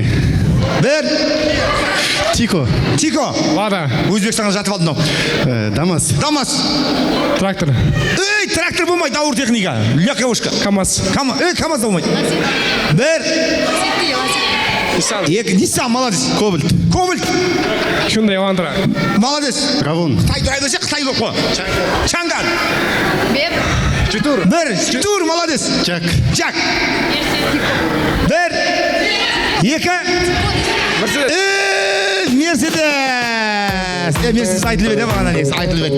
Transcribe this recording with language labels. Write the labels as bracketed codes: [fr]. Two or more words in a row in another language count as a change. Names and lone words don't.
[kk] Бір. Тико. Лада. Өзбекстанға жатып алдым ау. Дамас. Трактор. Ей, трактор болмайды, ауыр техника. Легковушка. КамАЗ. КамАЗ болмайды. Бір. Екі, Nissan, молодец. Кобальт. Hyundai Elantra. Молодец. Равон. Қытай десе Қытай болып қой. Чанган. Читур, молодец. Жак. Бір. Екі. Мерседес. Мерседес айтылып еді бағана негізі, айтылып еді.